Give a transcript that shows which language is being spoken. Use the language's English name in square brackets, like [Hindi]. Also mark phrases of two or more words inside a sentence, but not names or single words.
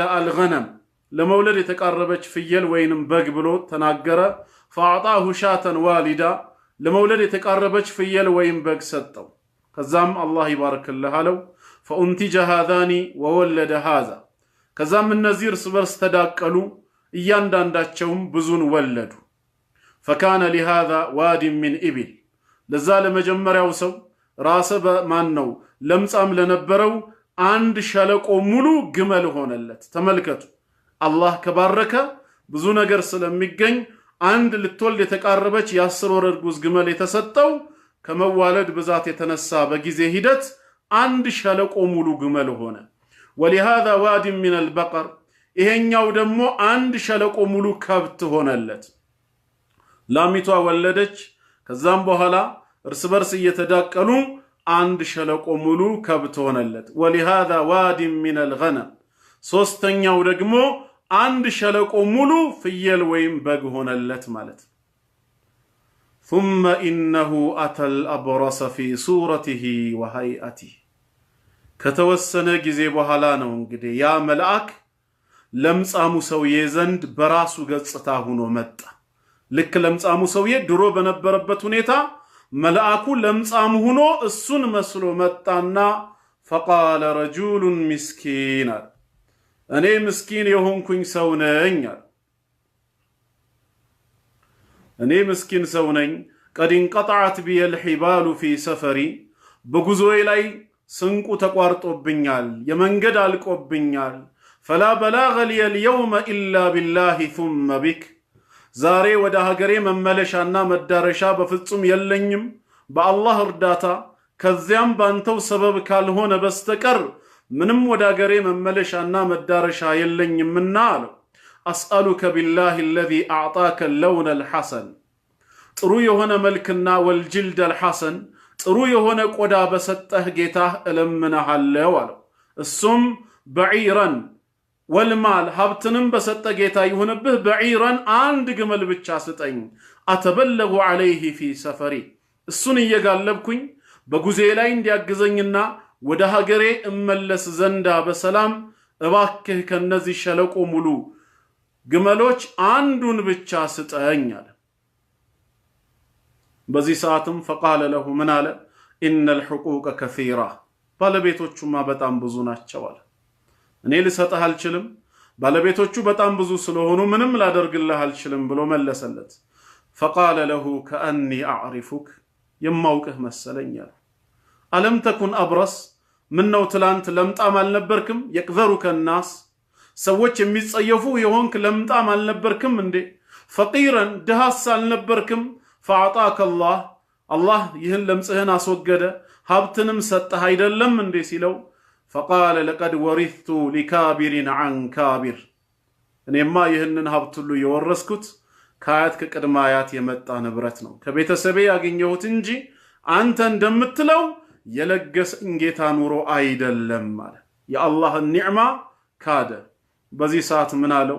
[Amharic] الغنم ለመውለድ የተቃረበች ፍየል ወይንም በግ ብሎ ተናገረ። [Arabic] فأعطاه شاة والدة [Amharic] ለመውለድ የተቃረበች ፍየል ወይም በግ ሰጠው። ከዛም الله ይባርክልህ አለው። [Arabic] فأنتج هذان وولد هذا [Amharic] ከዛም እነዚህ እርስ በርስ ተዳቀሉ እያንዳንዳቸውም ብዙን ወለዱ። [Arabic] فكان لهذا واد من [Amharic] إبل ለዛ ለመጀመሪያው ሰው ራሰ በማን ነው ለምጻም ለነበረው አንድ ሸለቆ ሙሉ ግመል ሆነለት። ተመልከቱ አላህ ከባረከ ብዙ ነገር ስለሚገኝ አንድ ልትወልድ የተቃረበች የ10 ወር እርጉዝ ግመል የተሰጠው ከመዋለድ ብዛት የተነሳ በጊዜ ሂደት አንድ ሸለቆ ሙሉ ግመል ሆነ። [Arabic] ولهذا واد من البقر [Amharic] ይሄኛው ደግሞ አንድ ሸለቆ ሙሉ ከብት ሆነለት። ላሚቷ ወለደች። ከዛም በኋላ እርስ በርስ እየተዳቀሉ አንድ ሸለቆ ሙሉ ከብት ሆነለት። [Arabic] ولهذا واد من الغنم [Amharic] ሶስተኛው ደግሞ አንድ ሸለቆ ሙሉ ፍየል ወይም በግ ሆነለት ማለት። [Arabic] ثم إنه أتى الأبرص في صورته وهيئته [Amharic] ከተወሰነ ጊዜ በኋላ ነው እንግዲህ ያ መልአክ ለምጻሙ ሰውዬ ዘንድ በራሱ ገጽታ ሆኖ መጣ። ልክ ለምጻሙ ሰውዬ ድሮ በነበረበት ሁኔታ መልአኩ ለምጻሙ ሆኖ እሱን መስሎ መጣና [Arabic] فقال رجل مسكين [Amharic] እኔ ምስኪን የሆንኩኝ ሰው ነኝ እኔ ምስኪን ሰው ነኝ [Arabic] قد انقطعت بي الحبال في سفري [Amharic] በጉዞዬ ላይ ስንቁ ተቋርጦብኛል የመንገድ አልቆብኛል [Arabic] فلا بلاغ لي اليوم إلا بالله ثم بك [Amharic] ዛሬ ወደ ሀገሬ መመለሻና መዳረሻ በፍጹም የለኝም በአላህ እርዳታ ከዚያም ባንተው ሰበብ ካልሆነ በስተቀር ምንም ወደ ሀገሬ መመለሻና መዳረሻ የለኝምና አለው። [Arabic] أسألك بالله الذي أعطاك اللون الحسن [Amharic] ጥሩ የሆነ መልክና [Arabic] والجلد الحسن [Amharic] ጥሩ የሆነ ቆዳ በሰጠህ ጌታህ እለምንሃለሁ አለው። እሱም [Arabic] بعيرا والمال [Amharic] ሀብትንም በሰጠ ጌታ ይሁንብህ بعيرا አንድ ግመል ብቻ ስጠኝ [Arabic] أتبلغ عليه في سفري [Amharic] እሱን እየጋለብኩኝ በጉዜ ላይ እንዲያግዘኝና ወደ ሀገሬ እመለስ ዘንዳ በሰላም እባክህ ከነዚህ ሸለቆ ሙሉ ግመሎች አንዱን ብቻ ስጠኝ አለ። በዚህ ሰዓትም [Arabic] فقال له [Amharic] ምን አለ [Arabic] إن الحقوق كثيرة [Amharic] ባለቤቶቹማ በጣም ብዙ ናቸው አለ። እኔ ልሰጥህ አልችልም ባለቤቶቹ በጣም ብዙ ስለሆኑ ምንም ላደርግልህ አልችልም ብሎ መለሰለት። [Arabic] فقال له كأني أعرفك [Amharic] የማውቅህ መሰለኝ አለ። [Arabic] ألم تكن أبرص [Amharic] ምነው ትላንት ለምጣም አልነበርክም? [Arabic] يقذرك الناس [Amharic] ሰዎች የሚጸየፉ የሆንክ ለምጣም አልነበርክም እንዴ? فقيرا ድሃስ አልነበርክም? [Arabic] فأعطاك الله [Amharic] ይህን ለምጽህን አስወገደ ሀብትንም ሰጠህ አይደለም እንዴ ሲለው [Arabic] فقال لقد ورثت لكابر عن كابر [Amharic] እኔማ ይህንን ሀብት ሁሉ የወረስኩት ከአያት ከቅድመ አያት የመጣ ንብረት ነው። ከቤተሰቤ ያገኘሁት እንጂ አንተ እንደምትለው የለገሰኝ ጌታ ኑሮ አይደለም ማለት የአላህን ኒዕማ ካደ። በዚህ ሰዓት ምን አለው?